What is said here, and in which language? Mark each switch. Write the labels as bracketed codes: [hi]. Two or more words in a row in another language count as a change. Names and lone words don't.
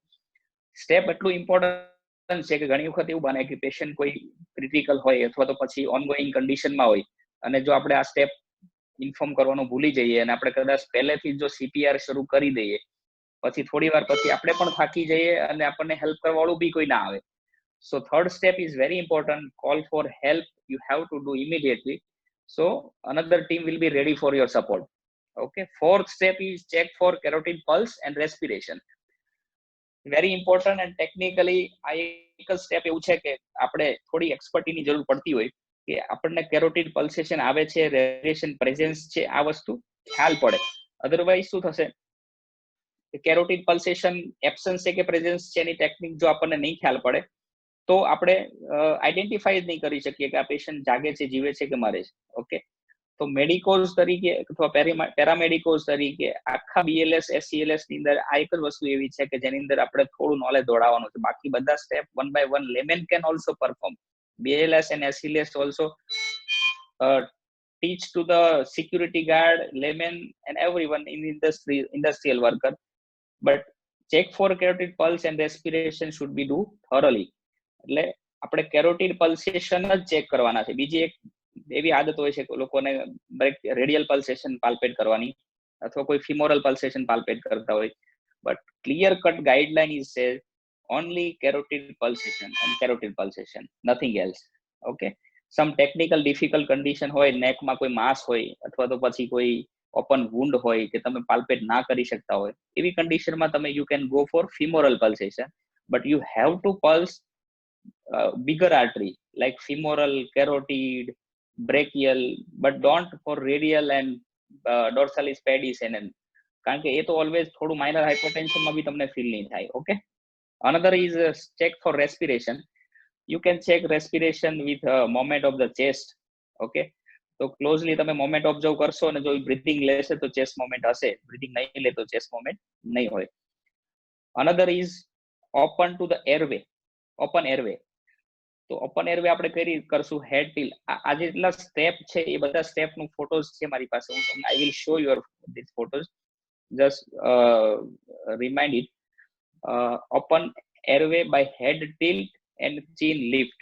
[gu] સ્ટેપ એટલું ઇમ્પોર્ટન્ટ છે કે ઘણી વખત એવું બને કે પેશન્ટ કોઈ ક્રિટિકલ હોય અથવા તો પછી ઓનગોઈંગ કન્ડિશનમાં હોય, અને જો આપણે આ સ્ટેપ ઇન્ફોર્મ કરવાનું ભૂલી જઈએ અને આપણે કદાચ પહેલેથી જો CPR શરૂ કરી દઈએ, પછી થોડી વાર પછી આપણે પણ થાકી જઈએ અને આપણને હેલ્પ કરવાવાળું બી કોઈ ના આવે. [en] So third step is very important. Call for help you have to do immediately. સો another team will be ready for your support. Okay. Fourth step is check for carotid pulse and respiration. very important and technically [gu] આ એક જ સ્ટેપ એવું છે કે આપણે થોડી એક્સપર્ટીની જરૂર પડતી હોય કે આપણને [en] carotid pulsation [gu] આવે છે, [en] radiation presence [gu] છે, આ વસ્તુ ખ્યાલ પડે. અધરવાઇઝ શું થશે? [en] carotid pulsation absence [gu] છે કે પ્રેઝન્સ છે એની ટેકનિક જો આપણને નહીં ખ્યાલ પડે તો આપણે આઈડેન્ટિફાઈ જ નહીં કરી શકીએ કે આ પેશન્ટ જાગે છે, જીવે છે કે મરે છે. ઓકે. તો મેડિકોઝ તરીકે અથવા પેરામેડિકોઝ તરીકે આખા BLS SCLS ની અંદર આ એક જ વસ્તુ એવી છે કે જેની અંદર આપણે થોડું નોલેજ દોડાવવાનું છે. બાકી બધા સ્ટેપ [en] 1 by 1 layman can also perform. BLS and SCLS also teach to the security guard, layman and everyone in industrial worker. But check for carotid pulse and respiration should be do thoroughly. [gu] એટલે આપણે [en] carotid pulsation [gu] જ ચેક કરવાના છે. બીજી એક એવી આદત હોય છે કે લોકોને [en] radial pulsation palpate [gu] કરવાની અથવા કોઈ [en] femoral pulsation palpate [gu] કરતા હોય. [en] but clear cut guideline is say only carotid pulsation and carotid pulsation, nothing else. Okay. Some technical difficult condition [gu] હોય, નેકમાં કોઈ માસ હોય અથવા તો પછી કોઈ [en] open wound [gu] હોય કે તમે પાલ્પેટ ના કરી શકતા હોય, એવી કન્ડિશનમાં તમે [en] you can go for femoral pulsation. but you have to pulse bigger artery like femoral, carotid, brachial, but don't for radial and dorsalis pedis and [gu] કારણ કે એ તો ઓલવેઝ થોડું માઇનર હાઇપોટેન્શનમાં બી તમને ફીલ નહીં થાય. [en] ઓકે. Another is check for respiration. You can check respiration with moment of the chest. Okay. [gu] તો ક્લોઝલી તમે મોમેન્ટ ઓબ્ઝર્વ કરશો અને જો બ્રીથિંગ લેશે તો [en] chest moment [gu] હશે, બ્રીથિંગ નહીં લે તો [en] chest moment [gu] નહીં હોય. [en] Another is open to the airway, open airway. [gu] તો [en] open airway [gu] આપણે કઈ રીતે કરશું? [en] head tilt. [gu] આ જેટલા સ્ટેપ છે એ બધા સ્ટેપ નું ફોટોઝ છે મારી પાસે. હું તમને [en] I will show your this photos. Just remind it. Open airway by head tilt and chin lift.